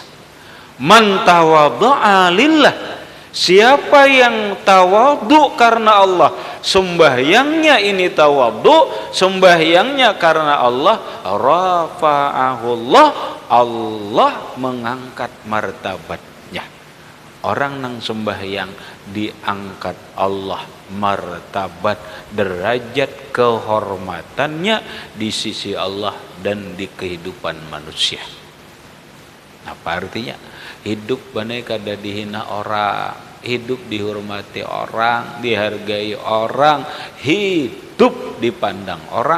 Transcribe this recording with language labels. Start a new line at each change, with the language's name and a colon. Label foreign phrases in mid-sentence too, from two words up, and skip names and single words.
Arabic: من تواضع لله,
Indonesian: siapa yang tawadhu karena Allah, sembahyangnya ini tawadhu, sembahyangnya karena Allah, rafa'ahullah, Allah mengangkat martabatnya. Orang nang sembahyang diangkat Allah martabat, derajat kehormatannya di sisi Allah dan di kehidupan manusia. Apa artinya? Hidup banai kada dihina orang, hidup dihormati orang, dihargai orang, hidup dipandang orang.